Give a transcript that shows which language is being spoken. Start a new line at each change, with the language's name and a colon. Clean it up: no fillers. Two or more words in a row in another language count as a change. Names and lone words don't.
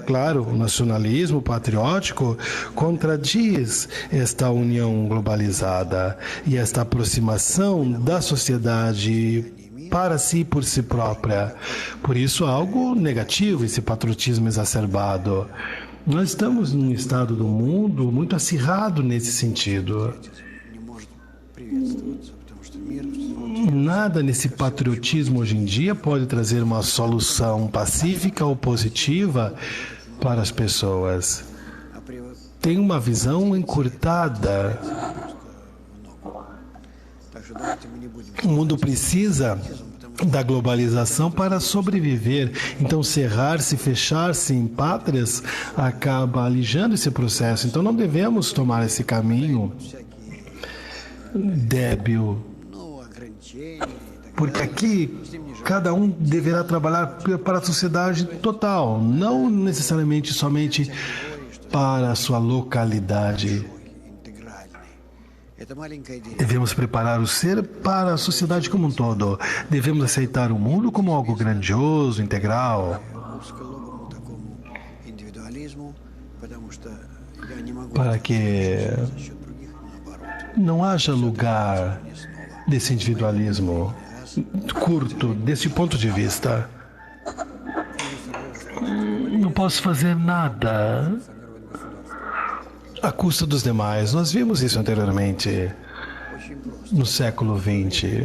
Portuguese: Claro, o nacionalismo patriótico contradiz esta união globalizada e esta aproximação da sociedade para si por si própria. Por isso, algo negativo, esse patriotismo exacerbado. Nós estamos num estado do mundo muito acirrado nesse sentido.
Russian: Не может приветствоваться, потому что мир
Portuguese: Nada nesse patriotismo hoje em dia pode trazer uma solução pacífica ou positiva para as pessoas. Tem uma visão encurtada.
Russian: Так что давайте мы не будем
Portuguese: O mundo precisa da globalização para sobreviver. Então, cerrar-se, fechar-se em pátrias acaba alijando esse processo. Então, não devemos tomar esse caminho débil.
Russian: ну, ограничений и так
Portuguese: Porque aqui cada um deverá trabalhar para a sociedade total, não necessariamente somente para a sua localidade.
Russian: далее. Интегральный. Это маленькая идея.
Portuguese: Devemos preparar o ser para a sociedade como um todo. Devemos aceitar o mundo como algo grandioso, integral,
Russian: Узколобому такому индивидуализму, потому что я не могу
Portuguese: para que
Russian: за счет других, наоборот.
Portuguese: não haja lugar desse individualismo curto, desse ponto de vista. Não posso fazer nada à custa dos demais. Nós vimos isso anteriormente, no século XX.